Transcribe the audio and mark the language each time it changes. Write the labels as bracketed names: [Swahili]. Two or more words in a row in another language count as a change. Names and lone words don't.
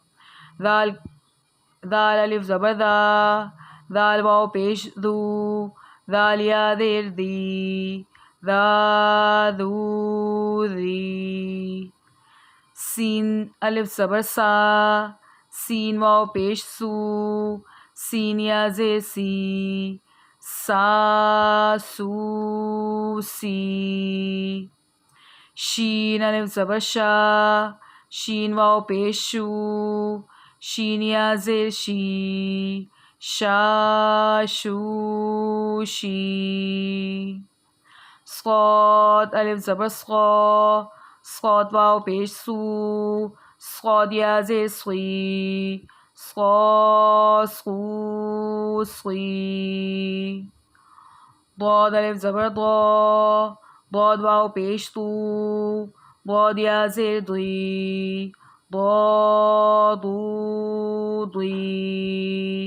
[Urdu] دال الف زبر دا، دال واو پیش دو، دال یا زیر دی، دا دو دی۔ سین الف زبر سا، سین واو پیش سو، سین یا زیر سی، سا سو سی۔ شین الف زبر شا، شین واو پیش شو، شین یا زیر شی، شا شو شی۔ صاد الف زبر صا، صاد واو پیش سو، صاد یا زیر صی، صا صو صی۔ ضاد الف زبر ضا، ضاد واو پیش تو، ضاد یا زیر ضی، ضا ضو ضی۔